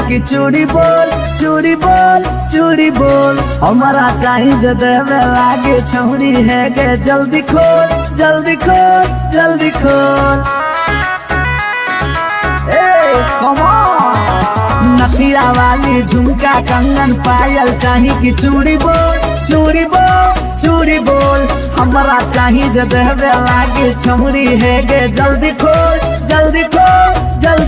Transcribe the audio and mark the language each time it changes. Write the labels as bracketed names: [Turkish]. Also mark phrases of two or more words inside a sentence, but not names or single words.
[Angika] की चूड़ी बोल चूड़ी बोल चूड़ी बोल हमारा चाही जो देवे लागे छौड़ी है गे जल्दी खोल जल्दी खोल जल्दी खोल [English] come on [Angika] नथिया वाली झुमका कंगन पायल चाही की चूड़ी बोल चूड़ी बोल चूड़ी बोल हमारा चाही जो देवे लागे छौड़ी है गे जल्दी खोल जल्दी खोल जल्दी